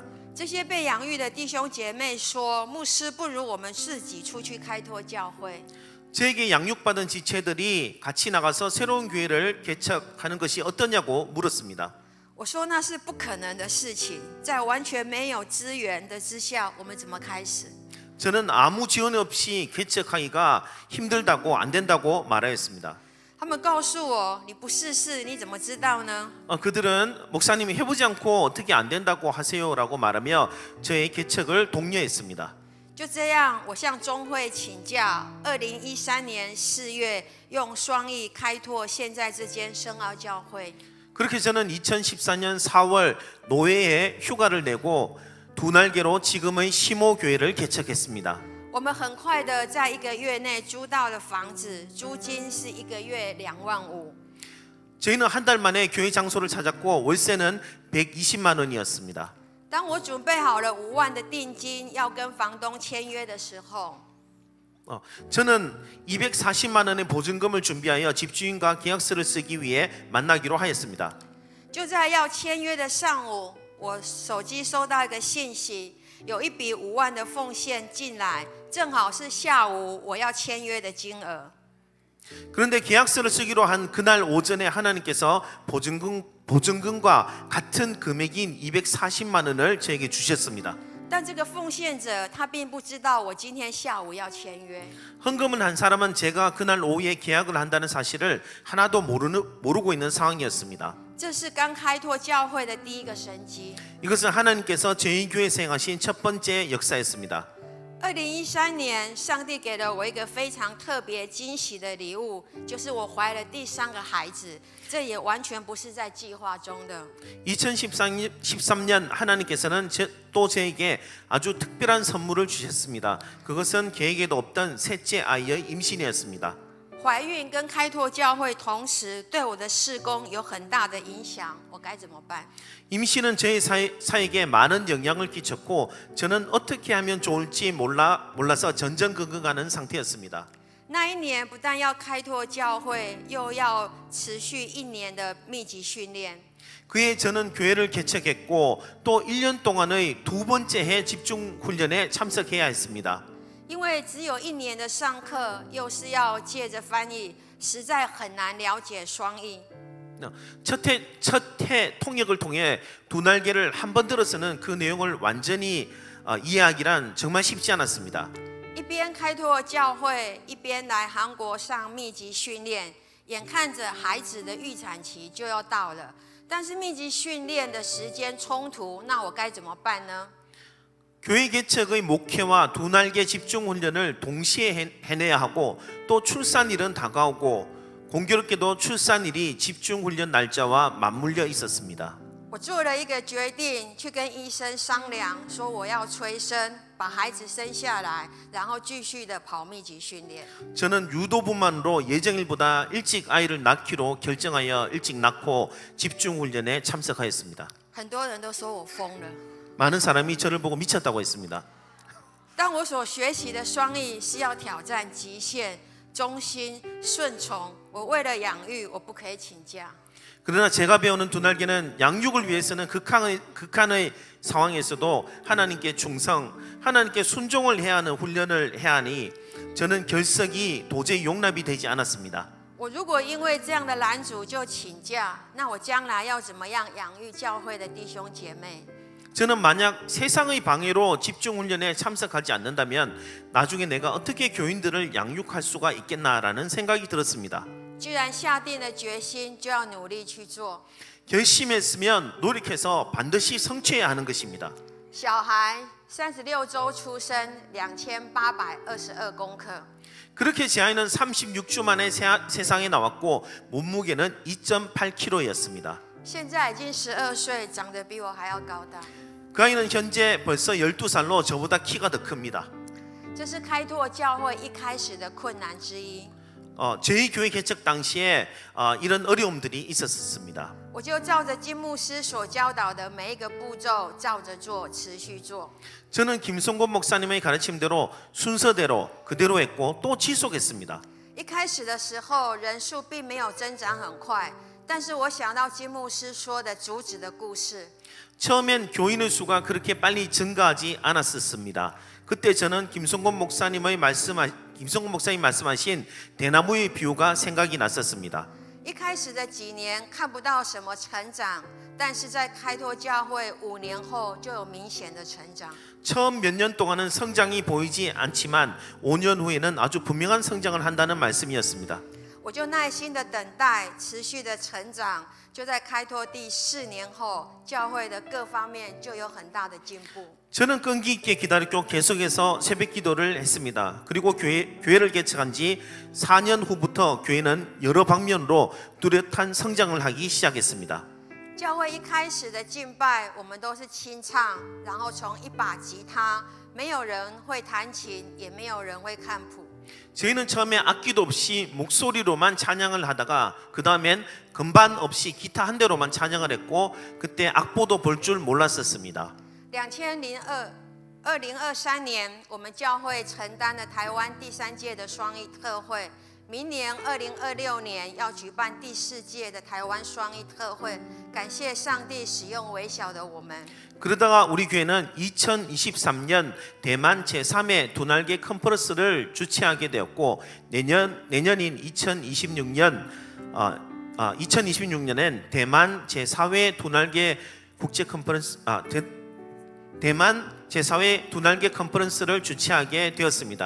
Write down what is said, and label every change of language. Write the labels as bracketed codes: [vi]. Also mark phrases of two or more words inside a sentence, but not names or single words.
[zh] 这些被养育的弟兄姐妹说：“牧师，不如我们自己出去开拓教会。” [ko] 저에게 양육받은 지체들이 같이 나가서 새로운 교회를 개척하는 것이 어떠냐고 물었습니다. [zh] 我说那是不可能的事情，在完全没有资源的之下，我们怎么开始？ [ko] 저는 아무 지원 없이 개척하기가 힘들다고 안 된다고 말하였습니다. [zh] 他们告诉我：“你不试试，你怎么知道呢？” [ko] 그들은 목사님이 해보지 않고 어떻게 안 된다고 하세요라고 말하며 저의 개척을 독려했습니다. [zh] 就这样，我向中会请教。2013年4月，用双译开拓现在这间深奥教会。 [ko] 그렇게 저는 2014년 4월 노예에 휴가를 내고 두 날개로 지금의 시모교회를 개척했습니다. [zh] 我们很快的在1个月内租到了房子，租金是1个月25000。 [ko] 저희는 한 달 만에 교회 장소를 찾았고 월세는 120만 원이었습니다. [zh] 当我准备好了5万的定金，要跟房东签约的时候， [ko] 저는 240만 원의 보증금을 준비하여 집주인과 계약서를 쓰기 위해 만나기로 하였습니다. [zh] 就在要签约的上午，我手机收到一个信息，有一笔5万的奉献进来，正好是下午我要签约的金额。 [ko] 그런데 계약서를 쓰기로 한 그날 오전에 하나님께서 보증금과 같은 금액인 240만 원을 저에게 주셨습니다. [zh] 但这个奉献者他并不知道我今天下午要签约。 [ko] 헌금은 한 사람은 제가 그날 오후에 계약을 한다는 사실을 하나도 모르고 있는 상황이었습니다. [zh] 这是刚开拓教会的第一个神迹。 [ko] 이것은 하나님께서 저희 교회에 행하신 첫 번째 역사였습니다. [zh] 2013 年，上帝给了我一个非常特别惊喜的礼物，就是我怀了第3个孩子，这也完全不是在计划中的。 [ko] 2013년 하나님께서는 또 저에게 아주 특별한 선물을 주셨습니다. 그것은 계획에도 없던 셋째 아이의 임신이었습니다. [zh] 怀孕跟开拓教会同时对我的事工有很大的影响，我该怎么办？ [ko] 임신은 저희 사에게 많은 영향을 끼쳤고 저는 어떻게 하면 좋을지 몰라서 전전긍긍하는 상태였습니다. [zh] 那一年不但要开拓教会，又要持续1年的密集训练。 [ko] 그해 저는 교회를 개척했고 또 1년 동안의 두 번째 해 집중 훈련에 참석해야 했습니다. [zh] 因为只有1年的上课，又是要借着翻译，实在很难了解双译。 [ko] 첫 해 통역을 통해 두 날개를 한 번 들어서는 그 내용을 완전히 이해하기란 정말 쉽지 않았습니다. [zh] 一边开拓教会，一边来韩国上密集训练，眼看着孩子的预产期就要到了，但是密集训练的时间冲突，那我该怎么办呢？ [ko] 교회 개척의 목회와 두 날개 집중 훈련을 동시에 해내야 하고 또 출산일은 다가오고 공교롭게도 출산일이 집중 훈련 날짜와 맞물려 있었습니다. [zh] 我做了一个决定，去跟医生商量，说我要催生，把孩子生下来，然后继续的跑密集训练。 [ko] 저는 유도분만으로 예정일보다 일찍 아이를 낳기로 결정하여 일찍 낳고 집중훈련에 참석하였습니다. [zh] 很多人都说我疯了。 [ko] 많은 사람이 저를 보고 미쳤다고 했습니다. [zh] 但我所学习的双翼是要挑战极限、忠心、顺从。我为了养育，我不可以请假。 [ko] 그러나 제가 배우는 두 날개는 양육을 위해서는 극한의 상황에서도 하나님께 충성, 하나님께 순종을 해야 하는 훈련을 해야 하니 저는 결석이 도저히 용납이 되지 않았습니다. [zh] 我如果因为这样的拦阻就请假，那我将来要怎么样养育教会的弟兄姐妹？ [ko] 저는 만약 세상의 방해로 집중훈련에 참석하지 않는다면 나중에 내가 어떻게 교인들을 양육할 수가 있겠나라는 생각이 들었습니다. [zh] 既然下定了决心，就要努力去做。 [ko] 결심했으면 노력해서 반드시 성취해야 하는 것입니다. [zh] 小孩36周出生，2822公克。 [ko] 그렇게 제 아이는 36주 만에 세상에 나왔고 몸무게는 2.8kg였습니다. [zh] 现在已经12岁，长得比我还要高大。 [ko] 그 아이는 현재 벌써 12살로 저보다 키가 더 큽니다. [zh] 这是开拓教会一开始的困难之一。 [ko] 저희 교회 개척 당시에 이런 어려움들이 있었습니다. [zh] 我就照着金牧师所教导的每一个步骤照着做，持续做。 [ko] 저는 김성곤 목사님의 가르침대로 순서대로 그대로 했고 또 지속했습니다. [zh] 一开始的时候，人数并没有增长很快，但是我想到金牧師说的主旨的故事， [ko] 처음엔 교인의 수가 그렇게 빨리 증가하지 않았었습니다. 그때 저는 김성곤 목사님 말씀하신 대나무의 비유가 생각이 났었습니다. [zh] 一开始的几年看不到什么成长，但是在开拓教会5年后就有明显的成长。 [ko] 처음 몇 년 동안은 성장이 보이지 않지만 5년 후에는 아주 분명한 성장을 한다는 말씀이었습니다. [zh] 我就耐心的等待，持续的成长。就在开拓第4年后，教会的各方面就有很大的进步。 [ko] 저는 끈기 있게 기다렸고 계속해서 새벽 기도를 했습니다. 그리고 교회를 개척한 지 4년 후부터 교회는 여러 방면으로 뚜렷한 성장을 하기 시작했습니다. [zh] 教会一开始的敬拜，我们都是清唱，然后从一把吉他，没有人会弹琴，也没有人会看谱。 [ko] 저희는 처음에 악기도 없이 목소리로만 찬양을 하다가 그 다음엔 건반 없이 기타 한 대로만 찬양을 했고 그때 악보도 볼 줄 몰랐었습니다. [zh] 2023 年，我们教会承担了台湾第3届的双翼特会。明年2026年要举办第4届的台湾双翼特会，感谢上帝使用微小的我们。 [ko] 그러다가 우리 교회는 2023년 대만 제3회 두날개 컨퍼런스를 주최하게 되었고 내년인 2026년엔 대만 제4회 두날개 국제 컨퍼런스 대만 제4회 두날개 컨퍼런스를 주최하게 되었습니다.